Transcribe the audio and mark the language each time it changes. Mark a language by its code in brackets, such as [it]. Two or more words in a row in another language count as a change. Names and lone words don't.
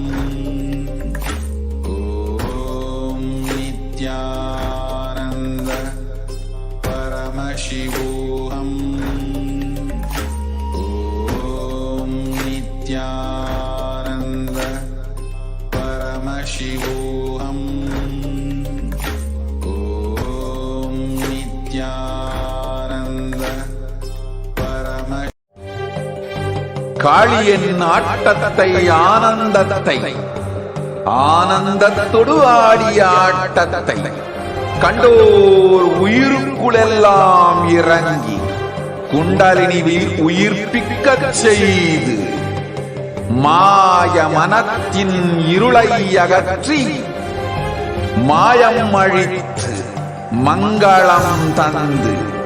[sa] ॐ नित्यानन्द परमशिवोऽहम्. ॐ नित्यानन्द परमशिवोऽहम्. ॐ नित्यानन्द [ta] காளியின் ஆட்டத்தை ஆனந்தத்தை ஆனந்தத்தொடு ஆடிய ஆட்டத்தை கண்டோர் உயிருக்குளெல்லாம் இறங்கி குண்டலினியில் உயிர்ப்பிக்கச் செய்து மாய மனத்தின் இருளை அகற்றி மாயம் அழித்து மங்களம் தந்து